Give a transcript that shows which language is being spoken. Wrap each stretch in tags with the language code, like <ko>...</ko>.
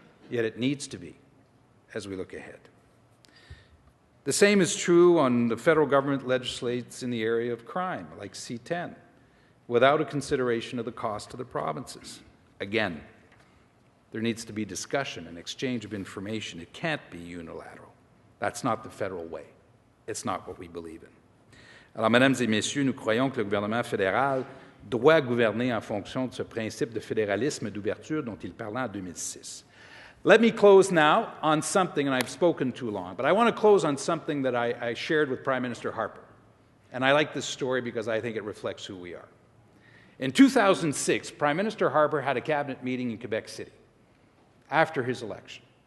<en>Yet it needs to be as we look ahead. The same is true on the federal government legislates in the area of crime, like C-10, without a consideration of the cost to the provinces. Again, there needs to be discussion and exchange of information. It can't be unilateral. That's not the federal way. It's not what we believe in.</en> <fr>Alors, mesdames et messieurs, nous croyons que le gouvernement fédéral doit gouverner en fonction de ce principe de fédéralisme et d'ouverture dont il parlait en 2006.</fr> <en>Let me close now on something, and I've spoken too long, but I want to close on something that I shared with Prime Minister Harper. And I like this story because I think it reflects who we are. In 2006, Prime Minister Harper had a cabinet meeting in Quebec City after his election.</en>